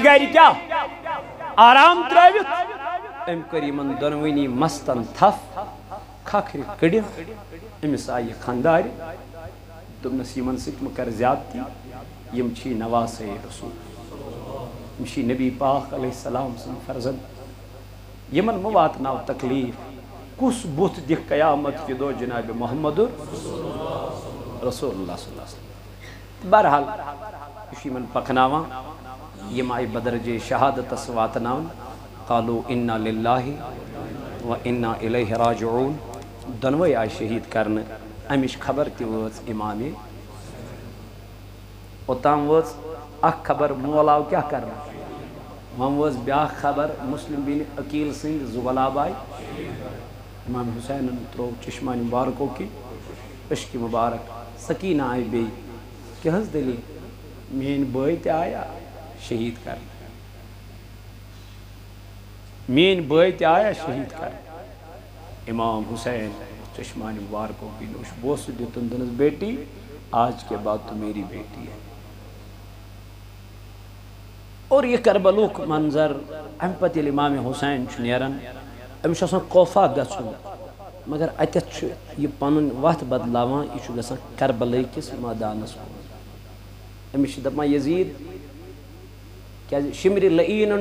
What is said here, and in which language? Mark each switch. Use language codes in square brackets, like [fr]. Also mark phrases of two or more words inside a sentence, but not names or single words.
[ks] گرِ کیٛاہ آرام ترٲوِتھ، أمۍ کٔر یمن دۄنوٕنی مستن تھپھ، کھکھرِ کٔڑِتھ، أمِس آیہِ خانٛدارِ، دوٚپنس یمن سۭتۍ مہٕ کر زیادتی، یم چھی نواسے رسول، یم چھی نبی پاک [ar] علیہ السلام [ks] سٕنٛدۍ فرزند، یمن مہٕ واتناو تکلیف، کُس بُتھ دِکھ قیامت کہِ دۄہ جناب محمد رسول اللہ [ar] صلی اللہ علیہ وسلم۔ [ks] بہرحال یہ یمن پکناوان، یم آئی بدرجہ شہادتس واتناون، [ar] قالو انا للہ و انا الیہ راجعون، [ks] دنوے آئی شہید کرنے، امش خبر تہ وٲژ امام، اوتام وٲژ اکھ خبر مول آو کیا کرنے، وۄنۍ وٲژ بیاکھ خبر مسلم بن عقیل سٕنٛدۍ زٕ غلاب آئی، امام حسینن ترٛوو چشمانہِ مبارکو کِنۍ اشکہِ مبارک، سکینہ آئی بیٚیہِ، کیٛاہ حظ دلیٖل، میٛٲنۍ بٲے تہِ آیا شہید کرنے، میٛٲنۍ بٲے تہِ آیا شہید کرنے، امام حسین چشمانہِ مبارکو کی نوش بوسہٕ دیُتُن، دوٚپنس [ur] بیٹی آج کے بعد تو میری بیٹی ہے۔ [ks] اور یہ کربلوک منظر امہ پتہٕ ییٚلہِ امام حسین چھُ نیران، أمِس چھُ آسان کوفہ گژھُن، مگر اتٮ۪تھ چھُ یہِ پنُن وتھ بدلاوان، یہِ چھُ گژھان کربلے کِس مٲدانس کُن، أمِس چھِ دپان یزید کیٛازِ شمرِ لعیٖنن